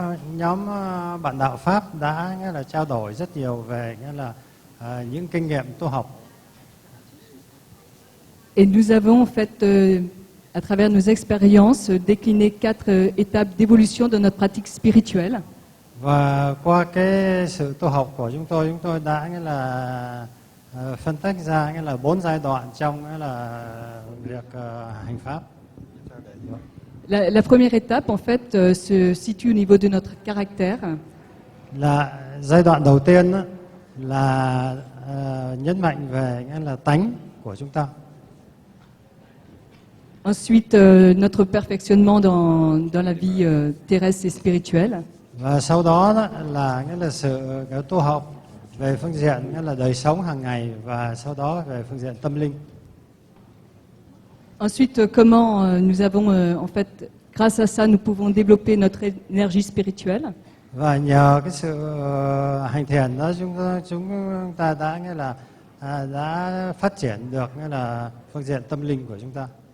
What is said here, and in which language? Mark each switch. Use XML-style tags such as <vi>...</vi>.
<vi>Nhóm bạn đạo Pháp đã nghĩa là trao đổi rất nhiều về nghĩa là những kinh nghiệm tu học.</vi> <fr>Et nous avons en fait à travers nos expériences décliné 4 étapes d'évolution de notre pratique spirituelle.</fr> <vi>Và qua cái sự tu học của chúng tôi đã nghĩa là phân tách ra nghĩa là 4 giai đoạn trong nghĩa là việc hành pháp.</vi> <fr>La première étape en fait se situe au niveau de notre caractère.</fr> <vi>Là giai đoạn đầu tiên là nhấn mạnh về nghĩa là tánh của chúng ta.</vi> <fr>Ensuite notre perfectionnement dans la vie terrestre et spirituelle.</fr> <vi>Và sau đó là nghĩa là sự tu học về phương diện nghĩa là đời sống hàng ngày và sau đó về phương diện tâm linh.</vi> <fr>Ensuite, comment nous avons en fait, grâce à ça, nous pouvons développer notre énergie spirituelle.</fr> <vi>Và nhờ cái sự hành thiền đó chúng ta đã nghĩa là đã phát triển được nghĩa là phương diện tâm linh của chúng ta.</vi>